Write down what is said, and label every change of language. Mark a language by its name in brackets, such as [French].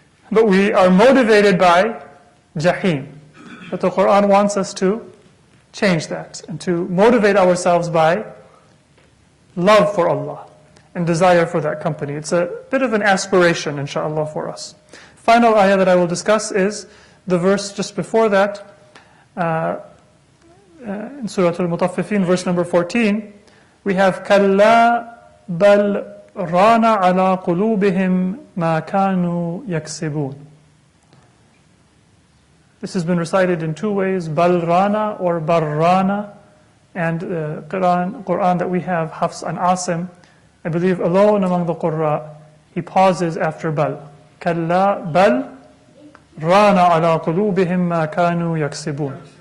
[English] But we are motivated by Jahim. But the Quran wants us to change that and to motivate ourselves by love for Allah and desire for that company. It's a bit of an aspiration, inshallah, for us. Final ayah that I will discuss is the verse just before that, in Surah Al-Mutaffifin, verse number 14. We have [Arabic] كَلَّا بَلْ رَانَ عَلَىٰ قُلُوبِهِمْ مَا كَانُوا يَكْسِبُونَ. [English] This has been recited in two ways, Balrana or Barrana, and the Quran that we have, Hafs and Asim, I believe alone among the Qurra, he pauses after Bal. [Arabic] Kalla Bal Rana ala qulubihim ma kanu yaksibun.